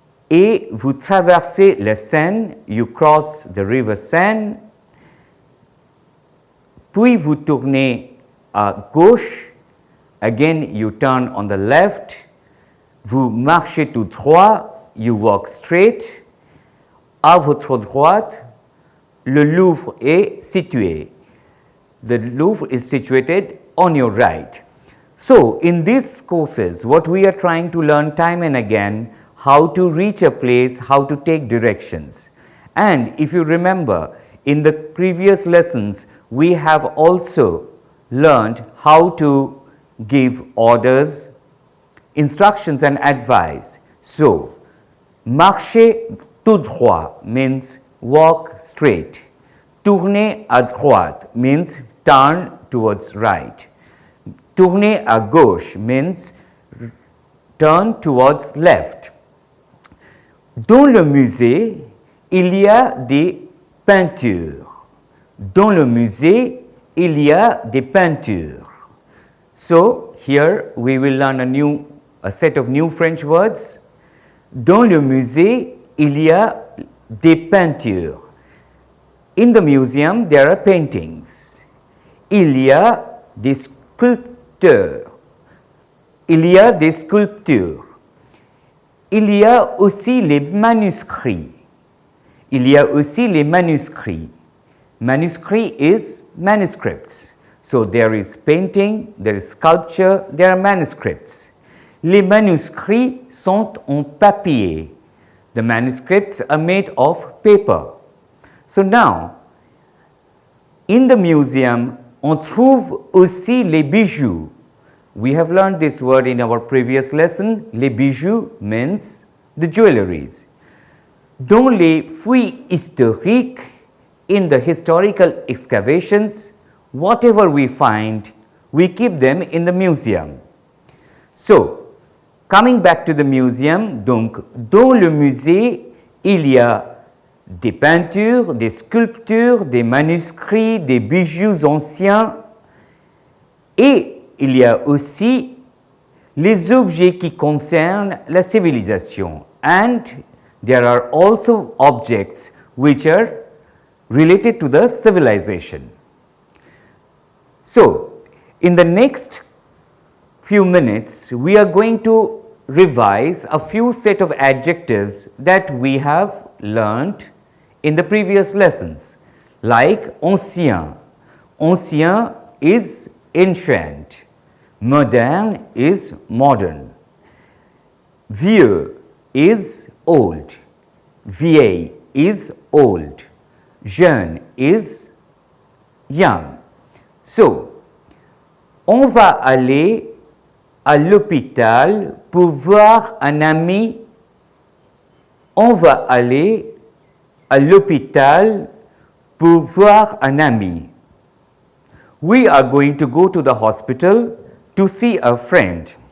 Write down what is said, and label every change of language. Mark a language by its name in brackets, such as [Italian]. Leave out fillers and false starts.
[French] Et vous traversez la Seine, [English] you cross the river Seine, [French] puis vous tournez à gauche, [English] again you turn on the left, [French] vous marchez tout droit, [English] you walk straight, [French] à votre droite, le Louvre est situé. [English] The Louvre is situated on your right. So, in these courses, what we are trying to learn time and again, how to reach a place, how to take directions. And if you remember, in the previous lessons, we have also learned how to give orders, instructions and advice. So, marcher tout droit means walk straight. Tourner à droite means turn towards right. Tourner à gauche means turn towards left. [French] Dans le musée, il y a des peintures. Dans le musée, il y a des peintures. [English] So, here we will learn a set of new French words. [French] Dans le musée, il y a des peintures. [English] In the museum, there are paintings. [French] Il y a des sculpteurs. Il y a des sculptures. Il y a aussi les manuscrits. Il y a aussi les manuscrits. [English] Manuscrit is manuscripts. So, there is painting, there is sculpture, there are manuscripts. [French] Les manuscrits sont en papier. [English] The manuscripts are made of paper. So, now, in the museum, [French] on trouve aussi les bijoux. [English] We have learned this word in our previous lesson. Les bijoux means the jewelries. [French] Dans les fouilles historiques, [English] in the historical excavations, whatever we find, we keep them in the museum. So, coming back to the museum, [French] donc, dans le musée, il y a des peintures, des sculptures, des manuscrits, des bijoux anciens et il y a aussi les objets qui concernent la civilisation. [English] And there are also objects which are related to the civilization. So, in the next few minutes, we are going to revise a few set of adjectives that we have learned in the previous lessons, like ancien. Ancien is ancient. Moderne is modern. Vieux is old. Vieille is old. Jeune is young. [French] So, on va aller à l'hôpital pour voir un ami. On va aller à l'hôpital pour voir un ami. [English] We are going to go to the hospital to see a friend.